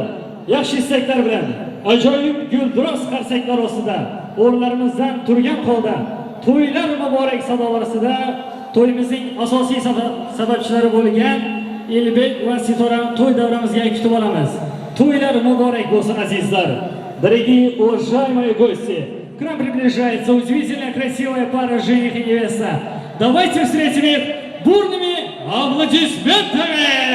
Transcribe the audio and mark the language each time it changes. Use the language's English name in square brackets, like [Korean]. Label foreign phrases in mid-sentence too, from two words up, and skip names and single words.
[Uzbek] Yaxshi istaklar bilan ajoyib gulduros qarsaklar ostida o'rnlarimizdan turgan holda to'ylar muborak sadolar ostida to'yimizning asosiy sababchilari bo'lgan Elbek va Sitorani to'y davramizga kutib olamiz. To'ylar muborak bo'lsin azizlar. [Russian] Дорогие уважаемые гости, к нам приближается удивительно красивая пара жених и невеста. Давайте встретим их бурными аплодисментами!